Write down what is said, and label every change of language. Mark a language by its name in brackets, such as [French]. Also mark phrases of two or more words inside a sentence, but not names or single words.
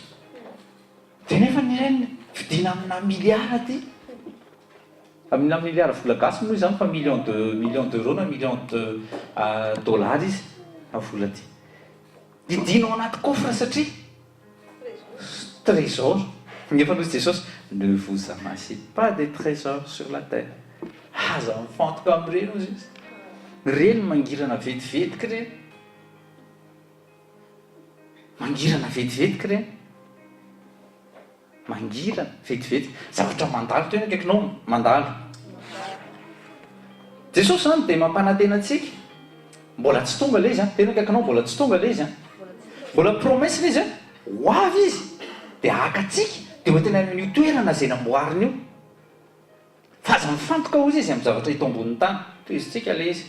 [Malagasy] Dia nefa ny reny vidina amina miliara ty. Amina miliara vola gasy moa izany fa [French] million d'euros [Malagasy] na [French] million de dollars [Malagasy] izy vola ty. Didinao anaty coffre satria trésor. Nefa nozy Jesosy, [French] ne vous amassez pas des trésors sur la terre. [Malagasy] Aza mifantoka amin'ireny ozy izy. Reny mangirana vetivetika reny. Mangirana vetivetika reny. mangirana vetivety zavatra mandalo tena akaikinao mandalo. Jesosy zany dia mampanantena antsika mbola tsy tonga le izy tena akaikinao mbola tsy tonga le izy mbola promesse le izy ho avy izy dia akatsika dia ho tena amin'io toerana zay namboarina io fa aza mifantoka ozy izy amin'ny zavatra hito ambonin'ny tany toy izy tsika le izy.